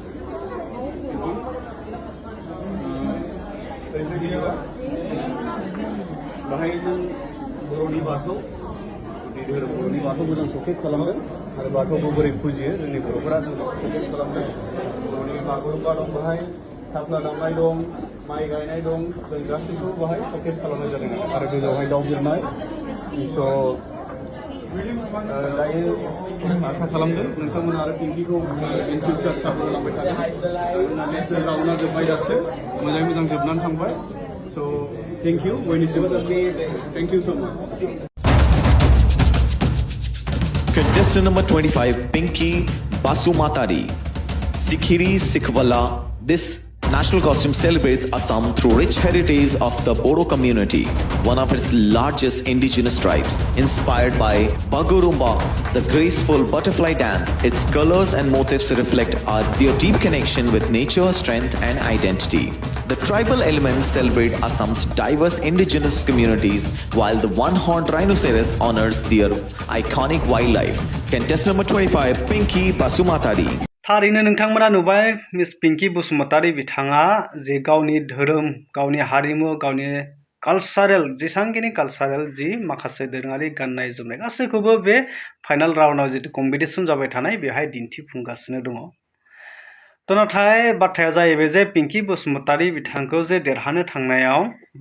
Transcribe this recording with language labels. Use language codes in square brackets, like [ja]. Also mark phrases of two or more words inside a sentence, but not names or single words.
[brx] बाहाय जों बर'नि बाथौ धोरोम बर'नि बाथौखौ जों श'केस खालामदों आरो बाथौखौ बोरै फुजियो जोंनि बर'फोरा जों श'केस खालामदों बर'नि बागुरुम्बा दं बाहाय थाफ्ला दामनाय दं माइ गायनाय दं जों गासैखौबो बाहाय श'केस खालामनाय जादों आरो गोजौआवहाय दाउ बिरनाय स' दायो आसा खालामदों नोंथांमोना आरो पिंकिखौ [en] in future [brx] सापर्ट होलांबाय थागोन [en] national round [brx] जोब्बाय दासो मोजाङै मोजां जोबनानै थांबाय स' [en] thank you. Thank you so much. Contestant number 25, Pinky Basumatari, Sikhiri Sikhwala. This national costume celebrates Assam through rich heritage of the Bodo community, one of its largest indigenous tribes, inspired by Bagurumba, the graceful butterfly dance. Its colors and motifs reflect their deep connection with nature, strength, and identity. The tribal elements celebrate Assam's diverse indigenous communities, while the one-horned rhinoceros honors their iconic wildlife. Contestant number 25, Pinky Basumatari. [brx] थारैनो नोंथांमोना नुबाय मिस पिंकी बसुमतारी बिथाङा जे गावनि धोरोम गावनि हारिमु गावनि कालसारेल जेसांखिनि कालसारेल जि माखासे दोरोङारि गाननाय जोमनाय गासैखौबो बे [en] final round [brx] जितु कम्पिटिसन जाबाय थानाय बेवहाय दिन्थिफुंगासिनो दङ तो नाथाय बाथ्राया जाहैबाय जे पिंकी बसुमतारी बिथांखौ जे देरहानो थांनायाव बा